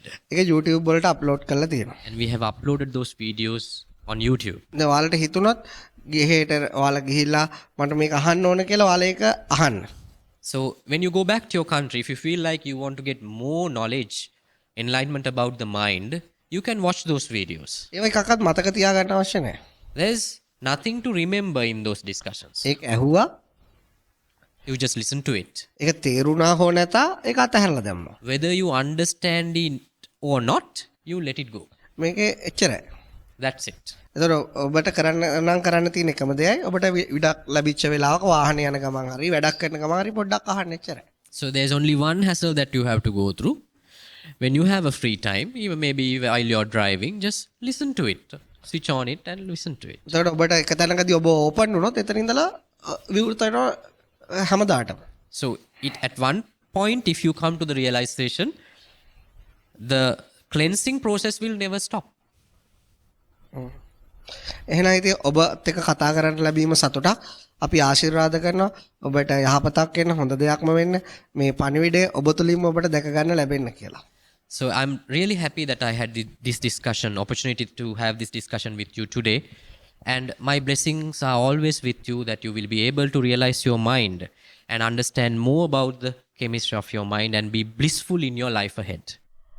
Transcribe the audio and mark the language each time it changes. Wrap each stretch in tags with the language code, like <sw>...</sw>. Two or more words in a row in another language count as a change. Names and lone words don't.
<si>ඒක YouTube වලට අප්ලෝඩ් කරලා තියෙනවා.</si> <en>And we have uploaded those videos on YouTube.</en> <si>දැන් ඔයාලට හිතුණොත් ගෙහෙට ඔයාලා ගිහිල්ලා මට මේක අහන්න ඕන කියලා ඔයාලා ඒක අහන්න.</si> <en>So when you go back to your country, if you feel like you want to get more knowledge, enlightenment about the mind, you can watch those videos.</en> <si>ඒව එකක්වත් මතක තියාගන්න අවශ්‍ය නැහැ.</si> <en>There's nothing to remember in those discussions.</en> <si>ඒක ඇහුවා.</si> <en>You just listen to it.</en> <si>ඒක තේරුණා හෝ නැතා ඒක අතහැරලා දැම්මා.</si> <en>Whether you understand it or not, you let it go.</en> <si>මේකේ එච්චරයි.</si> <en>That's it.</en> <si>එතකොට ඔබට කරන්න නම් කරන්න තියෙන එකම දෙයයි ඔබට විඩක් ලැබිච්ච වෙලාවක වාහනේ යන ගමන් හරි වැඩක් කරන ගමන් හරි පොඩ්ඩක් අහන්න එච්චරයි.</si> <en>So there's only one hassle that you have to go through. When you have a free time, even maybe while you're driving, just listen to it. Switch on it and listen to it.</en> <si>එතකොට ඔබට එක තැනකදී ඔබ ඕපන් වුණොත් එතන ඉඳලා විවෘත වෙනවා හැමදාටම.</si> <en>So at one point, if you come to the realization, the cleansing process will never stop.</en> <si>එහෙනම් ඉතින් ඔබත් එක්ක කතා කරන්න ලැබීම සතුටක්. අපි ආශිර්වාද කරනවා ඔබට යහපතක් වෙන්න හොඳ දෙයක්ම වෙන්න මේ පණිවිඩය ඔබ තුලින්ම ඔබට දැක ගන්න ලැබෙන්න කියලා.</si> <en>So I'm really happy that I had this discussion, opportunity to have this discussion with you today. And my blessings are always with you, that you will be able to realize your mind and understand more about the chemistry of your mind and be blissful in your life ahead.</en>